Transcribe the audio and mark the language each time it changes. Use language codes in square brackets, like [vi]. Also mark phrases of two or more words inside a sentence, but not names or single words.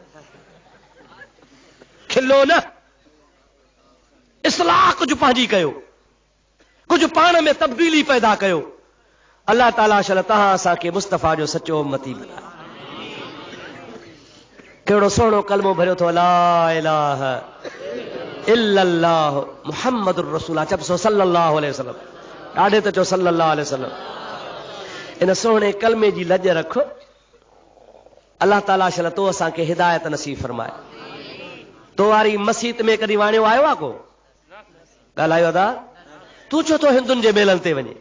[sd] खिलो न, इस्लाह कुझु पंहिंजी कयो, कुझु पाण में तब्दीली पैदा कयो। अल्लाह ताला शल तहां असांखे मुस्तफ़ा जो सचो उम्मती बनाए। कहिड़ो सुहिणो कलमो भरियो थो, [ar] لا إله إلا الله محمد رسول الله. [sd] चप सो [ar] صلى الله عليه وسلم, [sd] ॾाढे त चो [ar] صلى الله عليه وسلم. [sd] इन सुहिणे कलमे जी लज रख। अल्लाह ताला शल तो असांखे हिदायत नसीब फरमाए। तो वारी मस्जिद में कॾहिं वाणियो आयो आहे को? ॻाल्हायो अदा, तूं छो तो हिंदुनि जे मेलनि ते वञे?